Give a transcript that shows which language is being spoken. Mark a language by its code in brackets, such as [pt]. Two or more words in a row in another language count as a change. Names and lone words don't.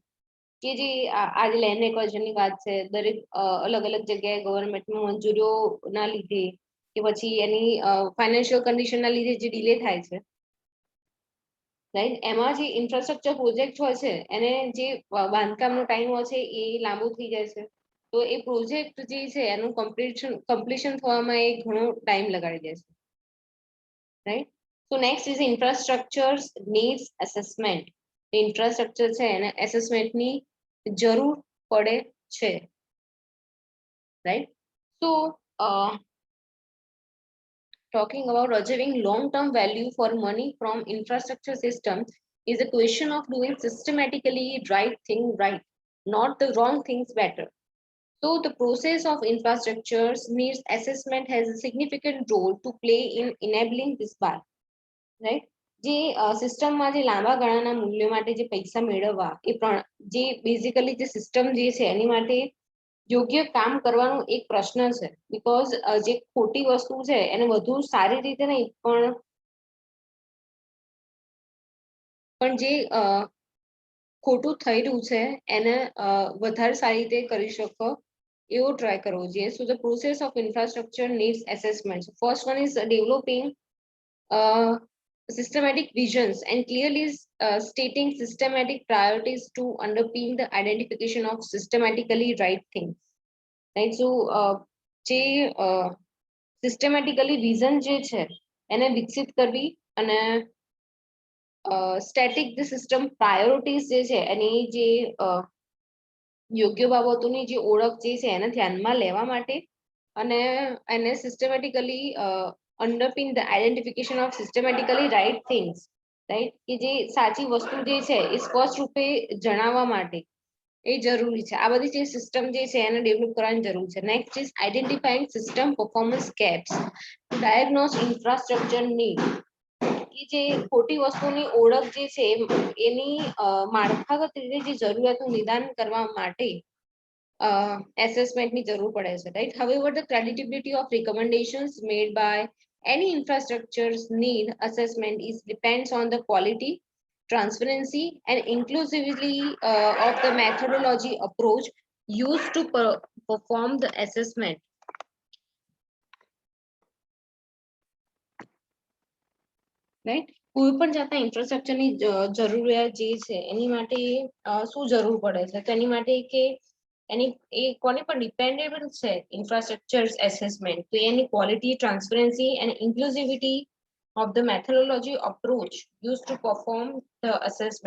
[gu] કે જે આજે [en] land acquisition [gu] વાત છે, દરેક અલગ અલગ જગ્યાએ ગવર્મેન્ટમાં મંજૂરીઓના લીધે કે પછી એની [en] financial condition [gu] લીધે જે ડિલે થાય છે, રાઈટ? એમાં જે [en] infrastructure project [gu] હોય છે એને જે બાંધકામનો ટાઈમ હોય છે એ લાંબુ થઈ જાય છે. તો એ પ્રોજેક્ટ જે છે એનું કમ્પ્લીશન થવામાં એ ઘણો ટાઈમ લગાડી દે છે, રાઈટ? [en] so next is infrastructure needs assessment. [gu] ઇન્ફ્રાસ્ટ્રક્ચર છે એને એસેસમેન્ટની જરૂર પડે છે, રાઈટ? [en] સો talking about achieving long-term value for money from infrastructure system is a question of doing systematically right thing right, not the wrong things better. So the process of infrastructures needs assessment has a significant role to play in enabling this path, right? [gu] જે સિસ્ટમમાં જે લાંબા ગાળાના મૂલ્ય માટે જે પૈસા મેળવવા જે બેઝિકલી જે સિસ્ટમ જે છે એની માટે યોગ્ય કામ કરવાનો એક પ્રશ્ન છે. બીકોઝ જે ખોટી વસ્તુ છે એને વધુ સારી રીતે નહીં પણ જે ખોટું થઈ રહ્યું છે એને વધારે સારી રીતે કરી શકો એવો ટ્રાય કરવો જોઈએ. [en] so the process of infrastructure needs assessment. first one is developing systematic visions and clearly stating systematic priorities to underpin the identification of systematically right things, right? [gu] So જે [en] systematically vision [gu] જે છે એને વિકસિત કરવી અને [en] static the system priorities [gu] જે છે એની જે યોગ્ય બાબતોની જે ઓળખ જે છે એને ધ્યાનમાં લેવા માટે અને એને [en] systematically underpin the identification of systematically right things, right? [gu] કે જે સાચી વસ્તુ જે છે એ સ્પષ્ટ રૂપે જણાવવા માટે એ જરૂરી છે. આ બધી જે સિસ્ટમ જે છે એને ડેવલપ કરવાની જરૂર છે. [en] next is identifying system performance gaps to diagnose infrastructure need. [gu] કે જે ખોટી વસ્તુની ઓળખ જે છે એની માળખાગત રીતે જે જરૂરિયાતનું નિદાન કરવા માટે assessmentની જરૂર પડે છે, right? [en] However, the credibility of recommendations made by any infrastructure's need assessment is depends on the quality, transparency, and inclusivity of the methodology approach used to perform the assessment. Right? [gu] કોઈ પણ જાતના ઇન્ફ્રાસ્ટ્રક્ચરની જરૂરિયાત જે છે એની માટે શું જરૂર પડે છે? તો એની માટે કે એની એ કોને પર ડિપેન્ડેબલ છે [en] infrastructure assessment? [gu] તો એની [en] quality, transparency and inclusivity of the methodology approach used to perform the assessment.